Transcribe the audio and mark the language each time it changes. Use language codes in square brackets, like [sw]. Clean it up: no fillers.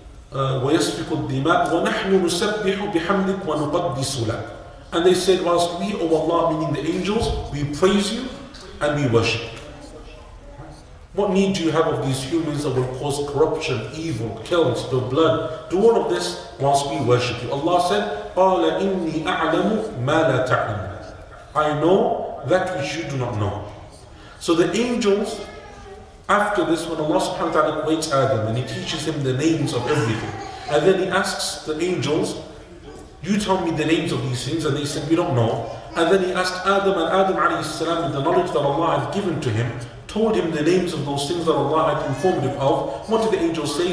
[ar] وَيَسْفِكُ الدِّمَاء وَنَحْنُ نُسَبِّحُ بِحَمْدِكَ وَنُقَدِّسُ لَكَ. [en] And they said, whilst we, O Allah, meaning the angels, we praise you and we worship you. What need do you have of these humans that will cause corruption, evil, kill, spill blood? Do all of this whilst we worship you. Allah said, [ar] قَالَ إِنِّي أَعْلَمُ مَا لَا تَعْلَمُ. [en] I know that which you do not know. So the angels, after this, when Allah subhanahu wa ta'ala creates Adam and He teaches him the names of everything, and then He asks the angels, you tell me the names of these things, and they said, we don't know. And then He asked Adam, and Adam alayhi salam, with the knowledge that Allah had given to him, told him the names of those things that Allah had informed him of. What did the angels say?